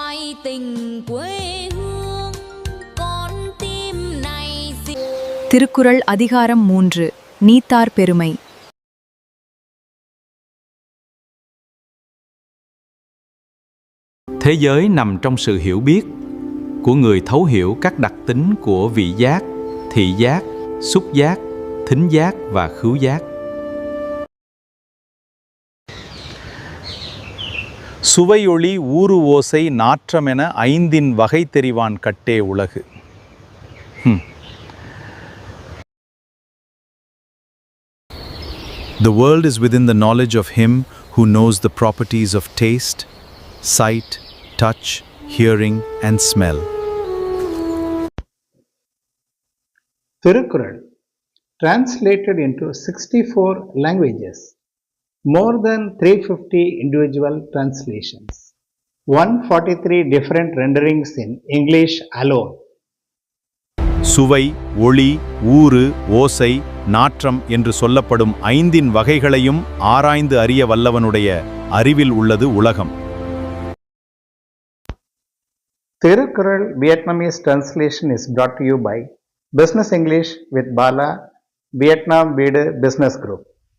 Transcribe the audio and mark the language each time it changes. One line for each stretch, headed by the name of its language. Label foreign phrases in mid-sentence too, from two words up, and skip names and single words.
Vietnamese: tình quê hương con tim này
Tamil: திருக்குறள் அதிகாரம் 3 நீத்தார் பெருமை.
Vietnamese: Thế giới nằm trong sự hiểu biết của người thấu hiểu các đặc tính của vị giác, thị giác, xúc giác, thính giác và khứu giác.
Tamil: சுவையொளி ஊறு ஓசை நாற்றம் என ஐந்தின் வகை தெரிவான் கட்டே உலகு.
English: The world is within the knowledge of him who knows the properties of taste, sight, touch, hearing and smell. Thirukkural, translated into 64 languages, more than 350 individual translations, 143 different renderings in English alone.
Tamil: சுவை, ஒளி, ஊறு, ஓசை, நாற்றம் என்று சொல்லப்படும் ஐந்தின் வகைகளையும் ஆராய்ந்து அறிய வல்லவனுடைய அறிவில் உள்ளது உலகம்.
English: Thirukkural Vietnamese translation is brought to you by Business English with Bala, Vietnam வீடு Business Group.